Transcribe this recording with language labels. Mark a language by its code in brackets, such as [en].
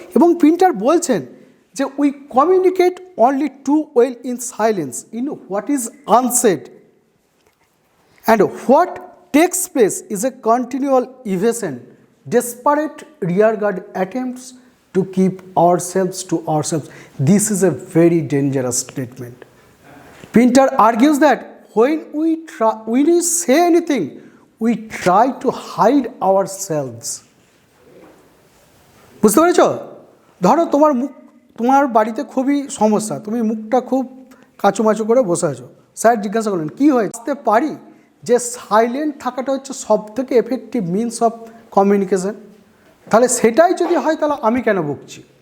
[en] এবং পিন্টার বলছেন যে we communicate only too well in silence in what is unsaid, and what takes place is a continual evasion, desperate rearguard attempts to keep ourselves to ourselves. This is a very dangerous statement. Pinter argues that when we say anything, we try to hide ourselves. [bn] বুঝতে পেরেছ? ধরো তোমার বাড়িতে খুবই সমস্যা, তুমি মুখটা খুব কাচুমাচু করে বসে আছো, স্যার জিজ্ঞাসা করলেন কী হয়েছে? বুঝতে পারি যে সাইলেন্ট থাকাটা হচ্ছে সব থেকে এফেক্টিভ মিনস অফ কমিউনিকেশন। তাহলে সেটাই যদি হয় তাহলে আমি কেন বকছি?